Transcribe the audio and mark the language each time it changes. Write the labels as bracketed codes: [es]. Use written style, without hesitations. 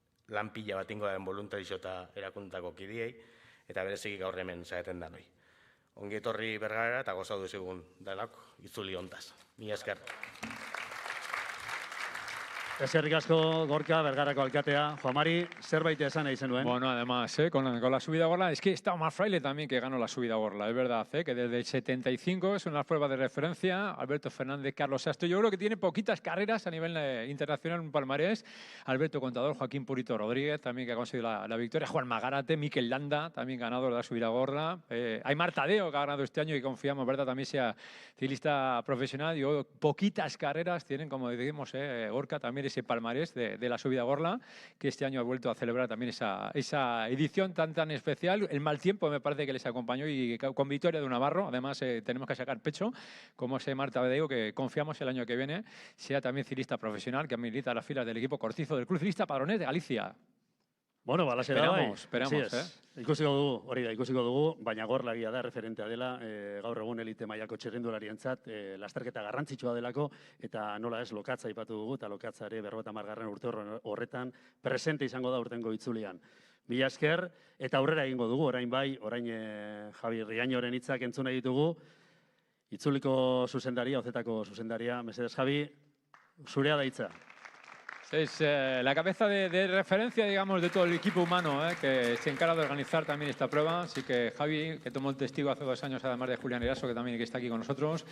[eu] lan pila bat ingo den voluntarizio eta erakundako kidiei, eta bereziki gaur hemen zaeten danoi. Ongi etorri Bergarara eta gozatu zigun denak itzuli hontaz. Mila esker. Eskerrik asko, Gorka, Bergarako alkatea. Juan Mari, zerbait esan nahi zenuen. [es] Bueno, además, con la subida a Gorla, es que está Omar Fraile también que ganó la subida a Gorla, es verdad, que desde el 75 es una prueba de referencia. Alberto Fernández, Carlos Sastre, yo creo que tiene poquitas carreras a nivel internacional en palmarés. Alberto Contador, Joaquín Purito Rodríguez, también que ha conseguido la victoria. Juan Magarate, Mikel Landa, también ganador de la subida a Gorla. Aymar Tadeo, que ha ganado este año y confiamos, ¿verdad? También sea ciclista profesional. Yo, poquitas carreras tienen, como decimos, Gorka, también ese palmarés de la subida a Gorla, que este año ha vuelto a celebrar también esa edición tan especial. El mal tiempo me parece que les acompañó y con victoria de un navarro. Además, tenemos que sacar pecho, como ese Marta Bedeo, que confiamos el año que viene sea también ciclista profesional, que milita las filas del equipo Cortizo del Club Ciclista Padronet de Galicia. [eu] Bueno, balaxe da bai. [es] Esperamos. [eu] Ikusiko dugu, baina Gorlagia da referentea dela, gaur egun elite mailako txirrindularientzat, lasterketa garrantzitsua delako, eta nola ez, Lokatza aipatu dugu, eta Lokatza ere 50. urte horretan presente izango da urtengo itzulian. Mila esker, eta aurrera egingo dugu, orain Javi Riañoren hitzak entzun nahi ditugu, itzuliko zuzendaria, Ozetako zuzendaria, mesedez Javi, zurea da hitza. [es] Es la cabeza de referencia, digamos, de todo el equipo humano que se encarga de organizar también esta prueba. Así que Javi, que tomó el testigo hace 2 años, además de Julián Eraso, que también está aquí con nosotros.